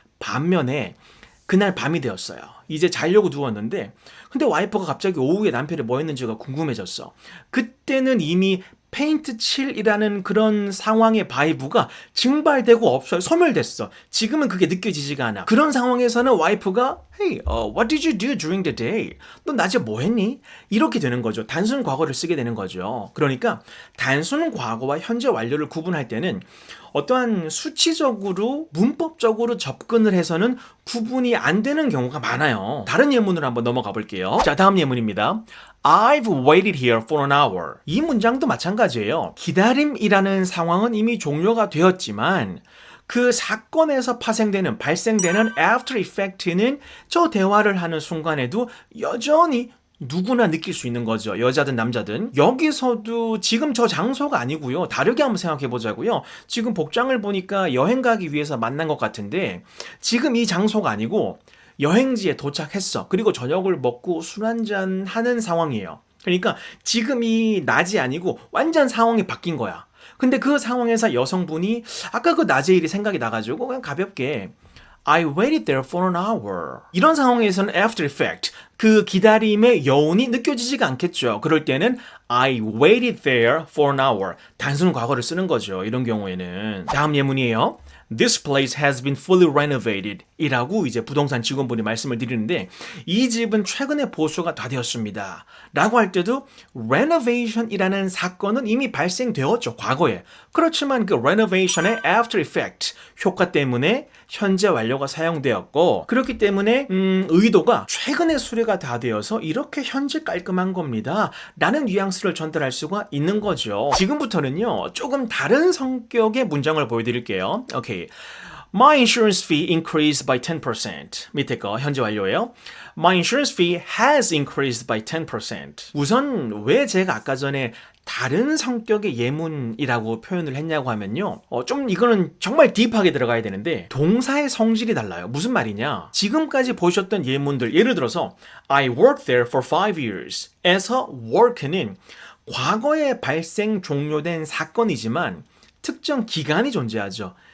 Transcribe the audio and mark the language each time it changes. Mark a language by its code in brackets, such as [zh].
[ko] 반면에 그날 밤이 되었어요. 이제 자려고 누웠는데 근데 와이프가 갑자기 오후에 남편이 뭐 했는지가 궁금해졌어. 그때는 이미 페인트 칠이라는 그런 상황의 바이브가 증발되고 없어요. 소멸됐어. 지금은 그게 느껴지지가 않아. 그런 상황에서는 와이프가 [en] Hey, what did you do during the day? [ko] 너 낮에 뭐 했니? 이렇게 되는 거죠. 단순 과거를 쓰게 되는 거죠. 그러니까 단순 과거와 현재 완료를 구분할 때는 어떠한 수치적으로 문법적으로 접근을 해서는 구분이 안 되는 경우가 많아요. 다른 예문으로 한번 넘어가 볼게요. 자, 다음 예문입니다. [en] I've waited here for an hour. [ko] 이 문장도 마찬가지예요. 기다림이라는 상황은 이미 종료가 되었지만 그 사건에서 발생되는 after effect는 저 대화를 하는 순간에도 여전히 누구나 느낄 수 있는 거죠. 여자든 남자든. 여기서도 지금 저 장소가 아니고요. 다르게 한번 생각해 보자고요. 지금 복장을 보니까 여행 가기 위해서 만난 것 같은데 지금 이 장소가 아니고 여행지에 도착했어. 그리고 저녁을 먹고 술 한잔 하는 상황이에요. 그러니까 지금이 낮이 아니고 완전 상황이 바뀐 거야. 근데 그 상황에서 여성분이 아까 그 낮의 일이 생각이 나가지고 그냥 가볍게 [en] I waited there for an hour. [ko] 이런 상황에서는 after effect, 그 기다림의 여운이 느껴지지가 않겠죠. 그럴 때는 [en] I waited there for an hour. [ko] 단순 과거를 쓰는 거죠. 이런 경우에는. 다음 예문이에요. [en] This place has been fully renovated [ko] 이라고 이제 부동산 직원분이 말씀을 드리는데 이 집은 최근에 보수가 다 되었습니다 라고 할 때도 renovation이라는 사건은 이미 발생되었죠. 과거에. 그렇지만 그 renovation의 after effect 효과 때문에 현재 완료가 사용되었고 그렇기 때문에 의도가 최근에 수리가 다 되어서 이렇게 현재 깔끔한 겁니다 라는 뉘앙스를 전달할 수가 있는 거죠. 지금부터는요 조금 다른 성격의 문장을 보여드릴게요. 오케이. [en] My insurance fee increased by 10%. [ko] 밑에 거 현재 완료예요. [en] My insurance fee has increased by 10%. [ko] 우선 왜 제가 아까 전에 다른 성격의 예문이라고 표현을 했냐고 하면요. 좀 이거는 정말 딥하게 들어가야 되는데 동사의 성질이 달라요. 무슨 말이냐? 지금까지 보셨던 예문들 예를 들어서 [en] I worked there for 5 years [ko] 에서 work는 과거에 발생 종료된 사건이지만 특정 기간이 존재하죠.